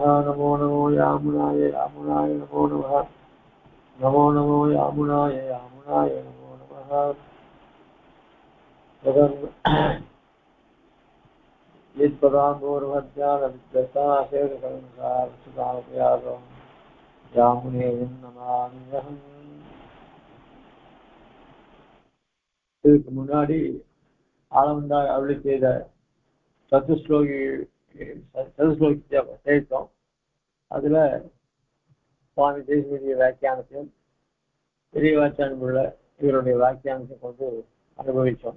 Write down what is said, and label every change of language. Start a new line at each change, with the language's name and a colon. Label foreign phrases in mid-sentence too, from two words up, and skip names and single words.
Sanskrit: नमो नमो यामुनाय यामुनाय नमो नमः नमो नमो यामुनाय यामुनाय नमो नमः यत्पदाम्बोर्मध्यानविद्वत्साशेखरंसारसुतामपयागं यामुनेयं नमाम्यहम्.
Tamil: இதுக்கு முன்னாடி ஆளவந்தார் அருளி செய்த சதுஸ்லோகி சேர்த்தோம். அதுல சுவாமி தேசிய வியாக்கியானத்தையும் பெரியவாச்சான் உள்ள இவருடைய வியாக்கியானத்தை கொண்டு அனுபவித்தோம்.